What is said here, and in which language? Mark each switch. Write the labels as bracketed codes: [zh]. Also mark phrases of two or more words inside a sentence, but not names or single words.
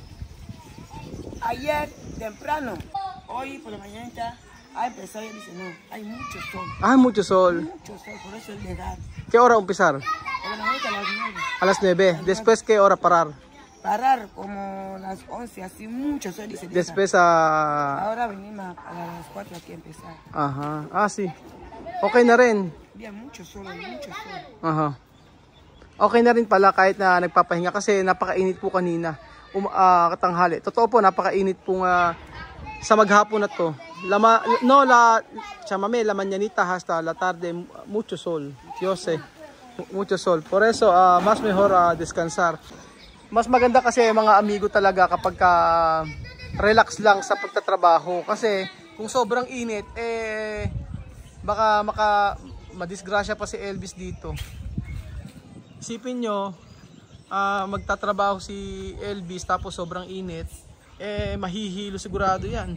[es] Ayer temprano, hoy por la mañana, empezó y dice, no, hay mucho sol. Mucho sol. Mucho sol, por eso es legal. ¿Qué hora empezar? Por la mañana a las 9. A las 9. Después, ¿qué hora parar? Parar como las 11, así mucho sol dice. Después Ahora venimos a las 4 aquí a empezar. Ajá. Sí. [tl] Okay na rin. [es] Bien, mucho sol, mucho sol. Aha. [tl] Okay na rin pala kahit na nagpapahinga kasi napakainit po kanina. Katanghali. Totoo po, napakainit po sa maghapon na to. [es] Chamame, la mañanita hasta la tarde, mucho sol. Yo sé, mucho sol. Por eso, más mejor descansar. [tl] Mas maganda kasi mga amigo talaga kapag relax lang sa pagtatrabaho. Kasi kung sobrang init, baka madisgrasya pa si Elvis dito. Isipin nyo, magtatrabaho si Elvis tapos sobrang init, mahihilo sigurado yan.